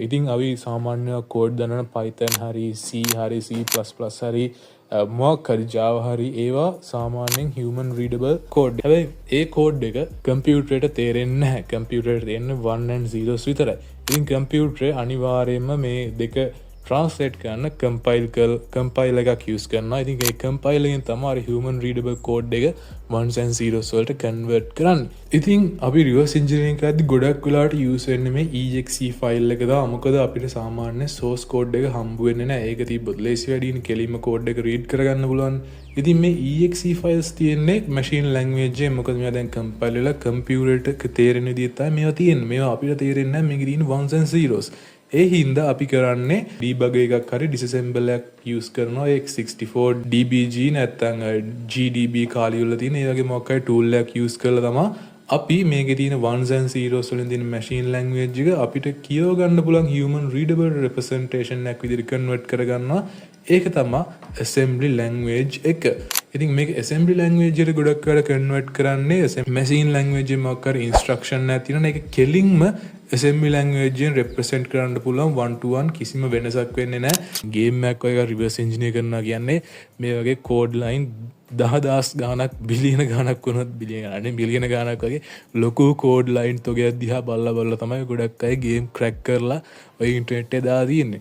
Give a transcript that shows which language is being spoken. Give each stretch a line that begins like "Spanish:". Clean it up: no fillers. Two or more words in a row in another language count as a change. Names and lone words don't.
Sinhala: ඉතින් අපි සාමාන්‍ය code දන්නන Python හරි C හරි C++ හරි මොකක් හරි Java හරි ඒවා සාමාන්‍යයෙන්
English: human readable code.
Sinhala: හැබැයි ඒ code එක කම්පියුටරේට තේරෙන්නේ නැහැ. කම්පියුටරේට තේරෙන්නේ 1 and 0s විතරයි. ඉතින් කම්පියුටරේ අනිවාර්යයෙන්ම මේ දෙක translate කරන්න compile එකක් use කරනවා. ඉතින් ඒ compile එකෙන් තමයි
English: human readable code
Sinhala: එක 1s and 0s වලට convert කරන්නේ. ඉතින් අපි
English: reverse engineering
Sinhala: කරද්දි ගොඩක් වෙලාවට use වෙන්නේ මේ
English: exe file
Sinhala: එක දා. මොකද අපිට සාමාන්‍ය
English: source code
Sinhala: එක හම්බ වෙන්නේ නැහැ. ඒක තිබ්බොත් lazy වැඩිනේ කෙලින්ම code එක read කරගන්න පුළුවන්. ඉතින් මේ
English: exe files
Sinhala: තියෙන්නේ
English: machine language
Sinhala: එකේ. මොකද මේවා දැන් compile වෙලා computer එකට තේරෙන විදිහට තමයි මේවා තියෙන්නේ. මේවා අපිට තේරෙන්නේ නැහැ. මේකේ තියෙන 1s and 0s. ඒ හින්දා අපි කරන්නේ debug එකක් හරි disassemble එකක් use කරනවා. X64 DBG නැත්නම් GDB කාලේ වල තියෙන ඒ වගේ මොකක් හරි tool එකක් use කරලා තමයි අපි මේකේ තියෙන 1s and 0s වලින් තියෙන
English: machine language
Sinhala: එක අපිට කියව ගන්න පුළුවන්
English: human readable representation
Sinhala: එකක් විදිහට convert කරගන්නවා. ඒක තමයි
English: assembly language
Sinhala: එක. ඉතින් මේක
English: assembly language
Sinhala: එකට ගොඩක් වෙලා convert කරන්නේ
English: machine language
Sinhala: එකේ මොකක් හරි instruction එකක් තියෙනවා. ඒක කෙලින්ම
English: assembly language
Sinhala: එකෙන් represent කරන්න පුළුවන්
English: one to one
Sinhala: කිසිම වෙනසක් වෙන්නේ නැහැ. game එකක් වගේ
English: reverse engineer
Sinhala: කරනවා කියන්නේ මේ වගේ
English: code line
Sinhala: 10,000 ගාණක් බිලියන ගාණක් වුණොත් බිලියන ගාණක් වගේ ලොකු
English: code line
Sinhala: තොගයක් දිහා බලලා තමයි ගොඩක් අය
English: game crack
Sinhala: කරලා ඔය ඉන්ටර්නෙට් එකේ දාලා තියෙන්නේ.